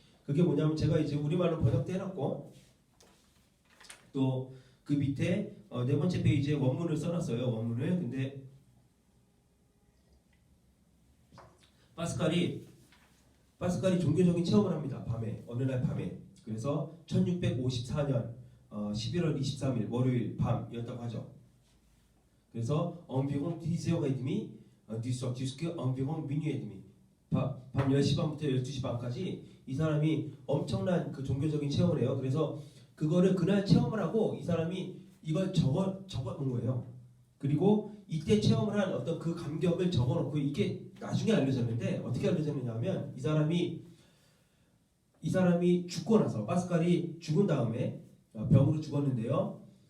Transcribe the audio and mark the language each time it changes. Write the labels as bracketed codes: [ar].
[ko] 그게 뭐냐면, 제가 이제 우리말로 번역도 해놨고, 또 그 밑에 네 번째 페이지에 원문을 써놨어요. 원문을. 근데 파스칼이 종교적인 체험을 합니다. 어느 날 밤에. 그래서 1654년 11월 23일 월요일 밤이었다고 하죠. 그래서 [fr] environ 10h30 du soir jusqu'à environ minuit et demi. [ko] 밤 10시 반부터 12시 반까지 이 사람이 엄청난 종교적인 체험을 해요. 그래서 그거를 그날 체험을 하고 이 사람이 이걸 적어 놓은 거예요. 그리고 이때 체험을 한 어떤 그 감격을 적어놓고 이게 나중에 알려졌는데 어떻게 알려졌느냐면 이 사람이 죽고 나서 파스칼이 죽은 다음에 병으로 죽었는데요.